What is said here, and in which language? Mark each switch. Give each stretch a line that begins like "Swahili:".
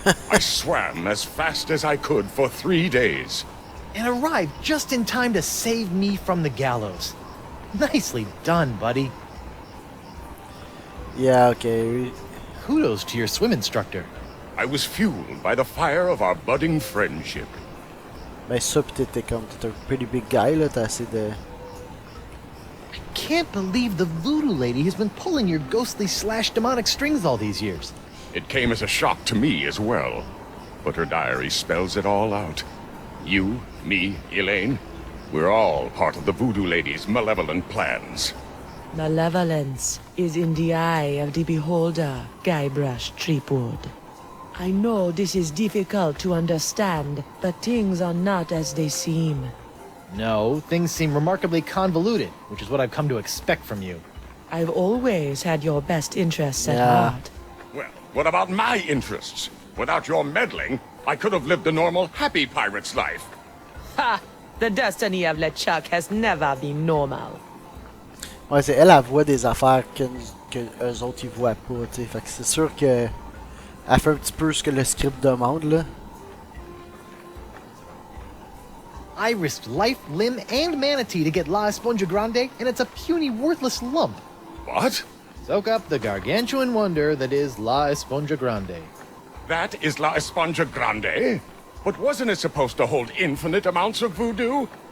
English: I swam as fast as I could for 3 days. And arrived just in time to save me from the gallows. Nicely done, buddy. Yeah, okay. Kudos to your swim instructor. I was fueled by the fire of our budding friendship.
French: Ben ça pis t'es un
English: pretty big guy
French: là, t'as assez de...
English: I can't believe the voodoo lady has been pulling your ghostly / demonic strings all these years. It came as a shock to me as well. But her diary spells it all out. You, me, Elaine, we're all part of the voodoo lady's malevolent plans. Malevolence is in the eye of the beholder, Guybrush Threepwood. I know this is difficult to understand, but things are not as they seem. No, things seem remarkably convoluted, which is what I've come to expect from you. I've always had your best interests at heart. Well, what about my interests? Without your meddling, I could have lived a normal, happy pirate's life. Ha! The destiny of LeChuck has never been normal.
French: Ouais, c'est elle voit des affaires que eux autres ils voient pas, tu sais. Fait que c'est sûr que elle fait un petit peu ce que le script demande là.
English: I risked life, limb, and manatee to get La Esponja Grande, and it's a puny, worthless lump. What? Soak up the gargantuan wonder that is La Esponja Grande. That is La Esponja Grande? But wasn't it supposed to hold infinite amounts of voodoo?